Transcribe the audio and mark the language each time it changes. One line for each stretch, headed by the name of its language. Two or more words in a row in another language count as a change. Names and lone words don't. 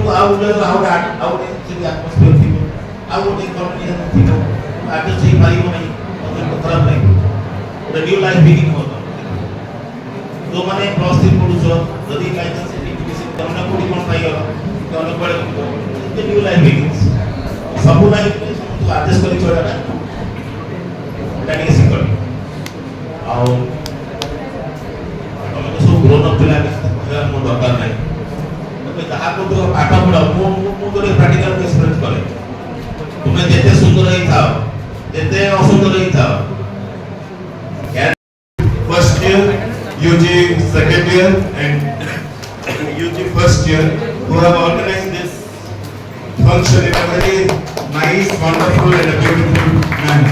Odia: ଆଉ ଗୋଟେ ସେଠି ଆଟମସ୍ଫିୟର ଥିବ ଆଉ ଗୋଟେ କମ୍ପାନୀ ଥିବ ଆଡଜଷ୍ଟ ହେଇପାରିବ ନାହିଁ ମୋତେ ଖରାପ ଲାଗିବ ଗୋଟେ
English: new life begin
Odia: ହେବ ଯେଉଁମାନେ ପ୍ଲସ୍ 3 ପଢ଼ୁଛ ଯଦି ଲାଇସେନ୍ସ ତମେ କୋଉଠି କ'ଣ ପାଇଗଲ ତମେ କୁଆଡ଼େ
English: new life begins
Odia: ସବୁ ଲାଇଫ୍ରେ ସମସ୍ତଙ୍କୁ ଆଡଜଷ୍ଟ କରି ଚଳିବାଟା ଏଇଟା ଟିକେ ଶିଖ ଆଉ ସବୁ
English: grown up
Odia: ପିଲା କହିବା ମୋ ଦରକାର ନାହିଁ ତମେ ଯାହା କରୁଥିବ ପାଠ ପଢ଼ ମୁଁ ଗୋଟେ
English: practical experience
Odia: କରେ ତୁମେ ଯେତେ ସୁନ୍ଦର ହେଇଥାଅ ଯେତେ ଅସୁନ୍ଦର ହେଇଥାଅ
English: First year UG second year and UG first year who have organized this function in a very nice, wonderful and a beautiful manner.